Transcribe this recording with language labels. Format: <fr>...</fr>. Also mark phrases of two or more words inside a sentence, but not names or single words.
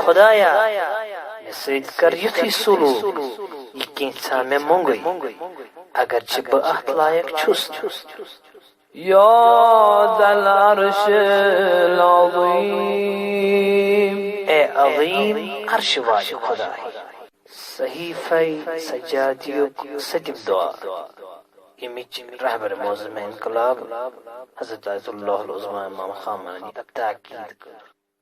<ks>خدایا مےٚ سۭتۍ کر یُتھُے سلوٗک یہِ کینٛژھا مےٚ مۄنگٕے اگر چہِ بہٕ اتھ لایق چھُس</ks> <ar>يا ذا العرش العظيم</ar> <ks>اے عظیم عرش والہِ خداے صحیفے سجادیُک سٔتِم دعا ییٚمِچ رہبر معظم انقلاب حضرت آیت اللہ العظمیٰ امام خامنہی تاکید کٔر</ks>